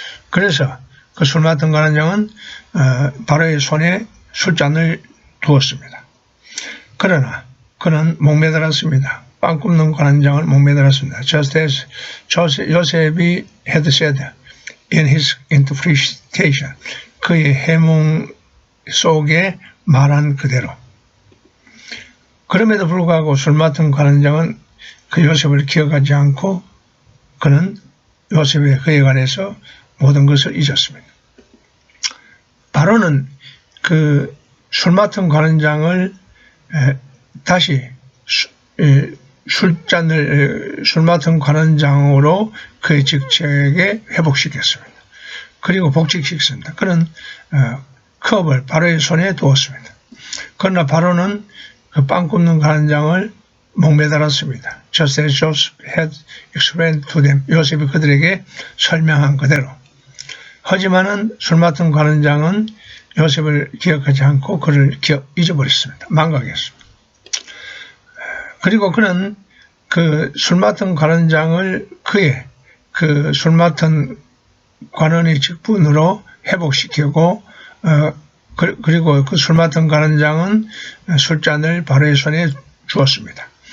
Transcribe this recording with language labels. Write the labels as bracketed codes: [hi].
[ko] 그래서 그 술 맡은 관원장은 바로의 손에 술잔을 두었습니다. 그러나 그는 목매달았습니다. 빵 굽는 관원장을 목매달았습니다. [en] Just as 요셉이 had said in his interpretation. [ko] 그의 해몽 속에 말한 그대로. 그럼에도 불구하고 술 맡은 관원장은 그 요셉을 기억하지 않고 그는 요셉의 그에 관해서 모든 것을 잊었습니다. 바로는 그 술 맡은 관원장을 다시 술 맡은 관원장으로 그의 직책에 회복시켰습니다. 그리고 복직시켰습니다. 그는 컵을 바로의 손에 두었습니다. 그러나 바로는 그 빵 굽는 관원장을 목매달았습니다. [en] Just as Joseph had explained to them. [ko] 요셉이 그들에게 설명한 그대로. 하지만은 술 맡은 관원장은 요셉을 기억하지 않고 그를 잊어버렸습니다. 망각했습니다. 그리고 그는 그 술 맡은 관원장을 그의 그 술 맡은 관원의 직분으로 회복시키고 그리고 그 술 맡은 관원장은 술잔을 바로의 손에 주었습니다.